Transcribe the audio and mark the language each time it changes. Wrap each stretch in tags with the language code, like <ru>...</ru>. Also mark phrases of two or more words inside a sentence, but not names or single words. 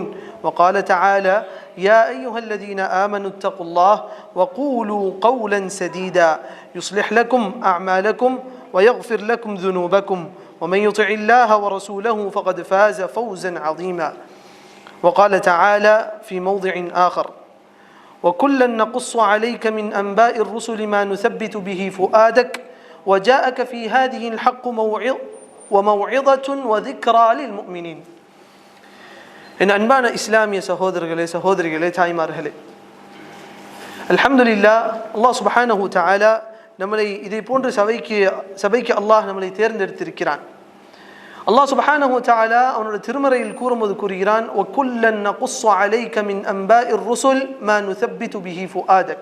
<ar>وقال تعالى: يا أيها الذين آمنوا اتقوا الله وقولوا قولا سديدا يصلح لكم أعمالكم ويغفر لكم ذنوبكم ومن يطع الله ورسوله فقد فاز فوزا عظيما. وقال تعالى في موضع آخر: وكلا نقص عليك من أنباء الرسل ما نثبت به فؤادك وجاءك في هذه الحق وموعظة وذكرى للمؤمنين.</ar> <ta>என் அன்பான இஸ்லாமிய சகோதரர்களே, சகோதரிகளே, தாய்மார்களே, அல்ஹம்துலில்லாஹ்,</ta> <ar>الله سبحانه تعالى</ar> <ta>நம்மளை இதை போன்ற சபைக்கு அல்லாஹ் நம்மளை தேர்ந்தெடுத்திருக்கிறான்.</ta> <ar>الله سبحانه تعالى</ar> <ta>அவனுடைய திருமறையில் கூறும்போது கூறுகிறான்:</ta> <ar>وكلا نقص عليك من أنباء الرسل ما نثبت به فؤادك.</ar>